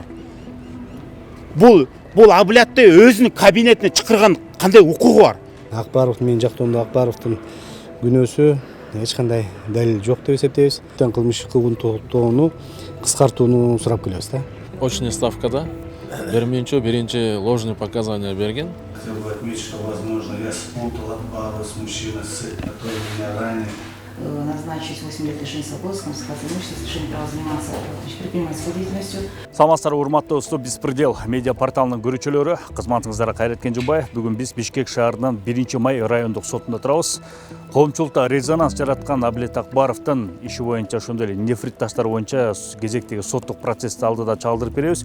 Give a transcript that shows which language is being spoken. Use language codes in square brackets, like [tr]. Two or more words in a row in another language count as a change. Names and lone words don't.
[ky] Бул Абылетти өзүнүн кабинетине чакырган кандай укугу бар? Акбаров менин жактоомдо Акбаровдун күнөөсү эч кандай далил жок деп эсептейбиз. Кылмыш токтоону кыскартууну сурап келебиз да. [ru] Очный ставкада [ky] биринчи [ru] ложный показания [ky] берген. [ru] Хотел бы отметить, что, возможно, я спутал Акбарова с мужчиной, который меня ранее. Назначить 8 лет лишения свободы, конфискация имущества, лишение права заниматься предпринимательской деятельностью. [ky] Саламатсыздар, урматтуу достор, Беспредел медиа порталынын көрүүчүлөрү, кызматыңыздарга Кайрат Кенжебаев. Бүгүн биз Бишкек шаарынын 1-май райондук сотунда турабыз. Коомчулукта резонанс жараткан Абылет Акбаровдун иши боюнча, ошондой эле нефрит таштар боюнча кезектеги соттук процессти алдыда чалдырып беребиз.